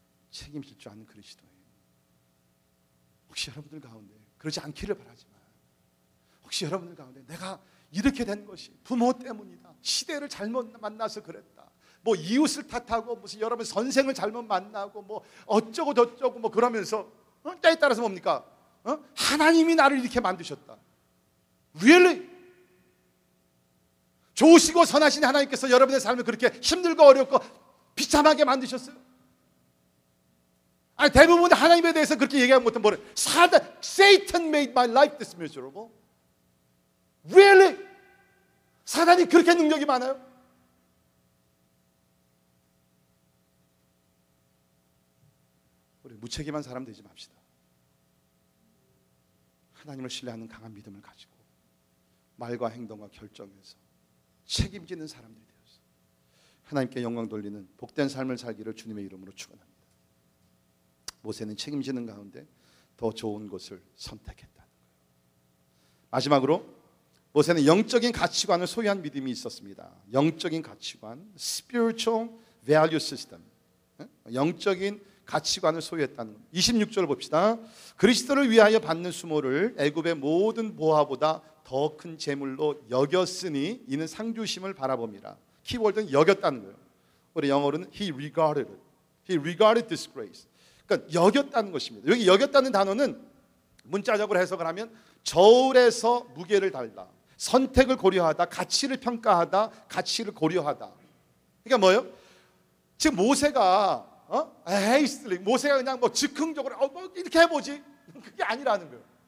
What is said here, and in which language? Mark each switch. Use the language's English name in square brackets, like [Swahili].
[Korean] 책임질 줄 아는 그리스도예요. 혹시 여러분들 가운데 그러지 않기를 바라지만 혹시 여러분들 가운데 내가 이렇게 된 것이 부모 때문이다, 시대를 잘못 만나서 그랬다, 뭐 이웃을 탓하고 무슨 여러분 선생을 잘못 만나고 뭐 어쩌고 저쩌고 뭐 그러면서 때에 따라서 뭡니까? 하나님이 나를 이렇게 만드셨다. [English] Really? [Korean] 좋으시고 선하신 하나님께서 여러분의 삶을 그렇게 힘들고 어렵고 비참하게 만드셨어요? 아니 대부분 하나님에 대해서 그렇게 얘기하지 못하면 뭐래? [English] Satan made my life this miserable. Really? [Korean] 사단이 그렇게 능력이 많아요? 우리 무책임한 사람 되지 맙시다. 하나님을 신뢰하는 강한 믿음을 가지고 말과 행동과 결정에서 책임지는 사람들이 되어서 하나님께 영광 돌리는 복된 삶을 살기를 주님의 이름으로 축원합니다. 모세는 책임지는 가운데 더 좋은 곳을 선택했다는 거예요. 마지막으로 모세는 영적인 가치관을 소유한 믿음이 있었습니다. 영적인 가치관, [English] spiritual value system, [Korean] 영적인 가치관을 소유했다는 겁니다. 26절 봅시다. 그리스도를 위하여 받는 수모를 애굽의 모든 보화보다 더 큰 재물로 여겼으니 이는 상주심을 바라봅니다. 키워드는 여겼다는 거예요. 우리 영어로는 [English] he regarded disgrace. [Korean] 그러니까 여겼다는 것입니다. 여기 여겼다는 단어는 문자적으로 해석을 하면 저울에서 무게를 달다, 선택을 고려하다, 가치를 평가하다, 가치를 고려하다. 그러니까 뭐예요? 지금 모세가 모세가 그냥 뭐 즉흥적으로 뭐 이렇게 해보지, 그게 아니라는 거예요.